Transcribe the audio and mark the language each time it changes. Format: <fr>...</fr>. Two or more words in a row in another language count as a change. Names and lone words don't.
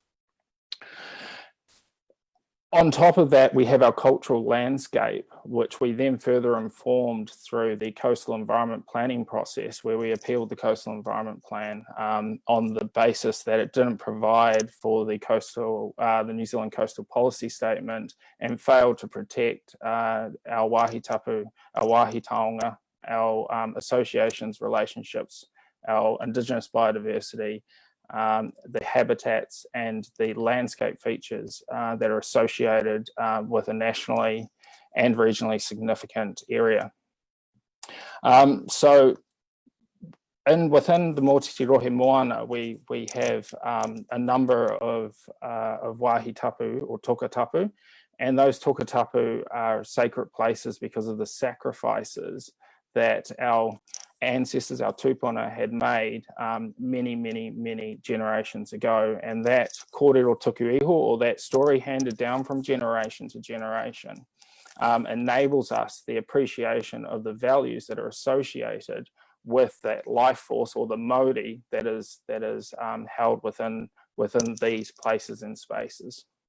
<en>On top of that, we have our cultural landscape, which we then further informed through the coastal environment planning process, where we appealed the coastal environment plan on the basis that it didn't provide for the New Zealand coastal policy statement and failed to protect our</en> <mi>wāhi tapu,</mi> <en>our</en> <mi>wāhi taonga,</mi> <en>our associations, relationships, our indigenous biodiversity, the habitats and the landscape features that are associated with a nationally and regionally significant area. So within the Mōtiti Rohemoana, we have a number of</en> <mi>wāhi tapu</mi> <en>or</en> <mi>toka tapu,</mi> <en>and those</en> <mi>toka tapu</mi> <en>are sacred places because of the sacrifices that our ancestors, our tupuna, had made many generations ago. And that</en> <mi>kōrero tuku iho,</mi> <en>or that story handed down from generation to generation, enables us the appreciation of the values that are associated with that life force, or the mauri that is held within these places and spaces.</en>